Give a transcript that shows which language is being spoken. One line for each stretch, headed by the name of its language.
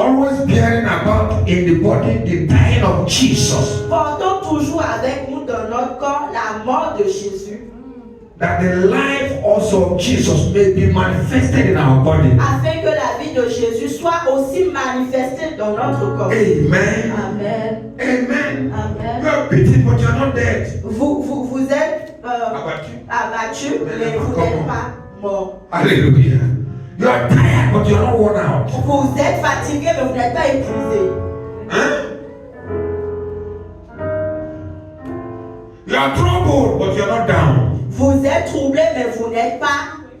English: Always bearing about in the body the dying of Jesus,
French: portons toujours avec nous dans notre corps la mort de Jésus,
English: that the life also of Jesus may be manifested in our body.
French: afin que la vie de Jésus soit aussi manifestée dans notre corps. Amen. Amen. Amen. Amen.
English: You are beaten, but you are not dead.
French: Vous êtes Abattu. abattus, mais vous n'êtes pas morts. Hallelujah.
English: You are tired, but you are not worn out.
French: Vous êtes fatigués, mais vous n'êtes pas épuisés. Huh?
English: You are troubled, but you are not down.
French: Vous êtes troublés, mais vous n'êtes pas